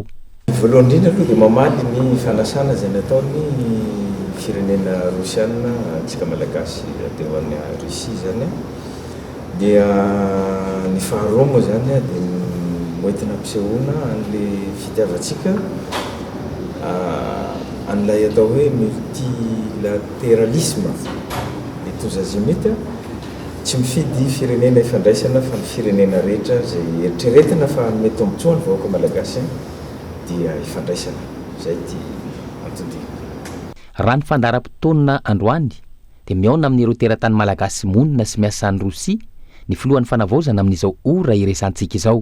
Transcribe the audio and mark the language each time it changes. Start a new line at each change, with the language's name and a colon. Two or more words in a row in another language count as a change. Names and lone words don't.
Malagasy: Voalohany indrindra aloha dia mamaly ny fanasana izay nataony firenena Rosianina antsika malagasy teo amin'ny Rosia zany dia ny faharoa moa zany dia moentina ampisehoana an'ilay fitiavantsika an'ilay atao hoe
French: multilatéralisme le tous azimuts
Malagasy: tsy mifidy firenena ifandraisana fa ny firenena rehetra izay eritreretina fa hanome tombotsoa ny vahoaka malagasy dia ifandraisana. Izay ty antony. Raha ny fandaharam-potoana androany dia miaona amin'ireo teratany malagasy monina sy miasa ny Rosia ny filohan'ny fanavaozana amin'izao ora iresantsika izao.